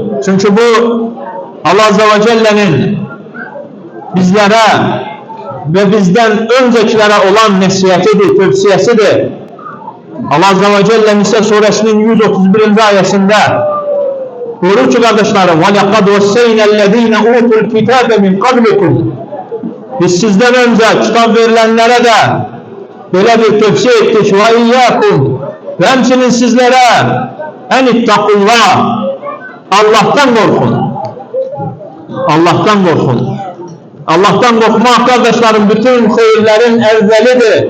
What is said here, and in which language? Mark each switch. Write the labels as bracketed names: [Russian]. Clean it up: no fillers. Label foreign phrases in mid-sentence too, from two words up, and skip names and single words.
[Turkish] Çünkü bu Allah Azze ve Celle'nin bizlere ve bizden öncekilere olan nesihatidir, tövsiyesidir. Allah Azze ve Celle Nisa suresinin 131. ayetinde buyurur ki kardeşlerim [Arabic] وَلَقَدْ وَسَّيْنَا الَّذ۪ينَ اُوتُوا الْكِتَابَ مِنْ قَبْلِكُمْ [Turkish] Biz sizden önce kitap verilenlere de böyle bir tövsiye ettik وَاِيَّاكُمْ ve hemçinin sizlere [Arabic] أن اتقوا الله [Turkish] Allah'tan korkun. Allah'tan korkun. Allah'tan korkmak kardeşlerim bütün hayırlerin evvelidir.